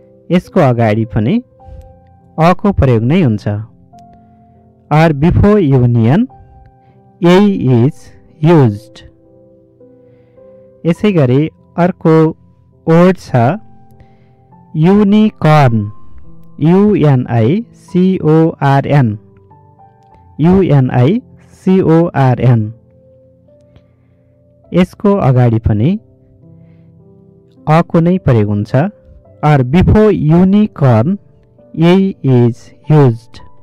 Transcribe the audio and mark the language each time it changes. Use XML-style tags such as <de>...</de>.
<ne>यसको अगाडि पनि अको प्रयोग नै हुन्छ।</ne> <en>Or before union, A is used।</en> <ne>यसै गरी अर्को वर्ड छ युनिकर्न, UNICORN, UNICORN। यसको अगाडि पनि अको नै प्रयोग हुन्छ।</ne> <en>Or before unicorn, A is used।</en>